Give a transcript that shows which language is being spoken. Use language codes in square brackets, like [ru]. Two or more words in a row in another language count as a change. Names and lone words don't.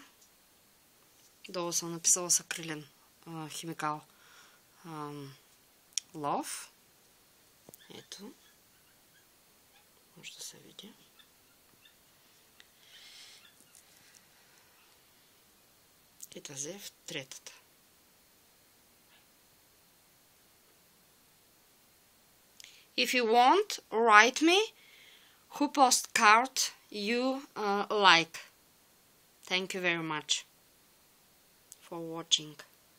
[bg] Долу съм написала с акрилен химикал лов. Ето. Може да се види. И тази е в третата. [en] If you want, write me who postcard you like. Thank you very much for watching.